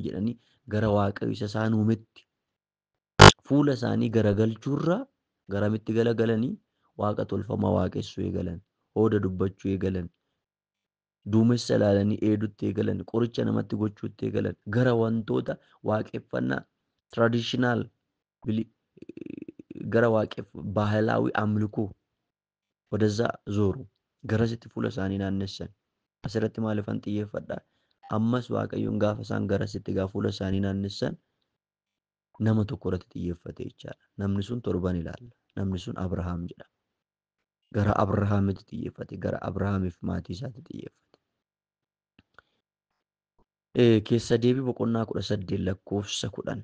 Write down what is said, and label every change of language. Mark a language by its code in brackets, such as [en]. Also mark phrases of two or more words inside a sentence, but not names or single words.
[om] jedhanii gara Waaqayyo isa isaan uumetti fuula isaanii garagalchuurraa garamitti galagalanii Waaqa tolfamaa waaqessuu eegalan, hooda dubbachuu eegalan, duumessa ilaalanii eedutti eegalan, qoricha namatti gochuutti eegalan, gara wantoota waaqeffannaa tradishinaal gara [am] ባህላዊ አምልኮ ወደዛ ዞሩ። [om] ገረሲtti fuula isaanii naannessan. Asirratti maalifan xiyyeeffadha? Ammas Waaqayyoon gaafa isaan garasitti fuula isaanii naannessan nama tokko irratti xiyyeeffate jechaadha. Namni sun torban ilaalla. Namni sun Abrahaam jedhama. Gara Abrahaamitti xiyyeeffate. Gara Abrahaamiif maatii isaatti xiyyeeffate. Keessa deebii boqonnaa 18 lakkoofsa 10.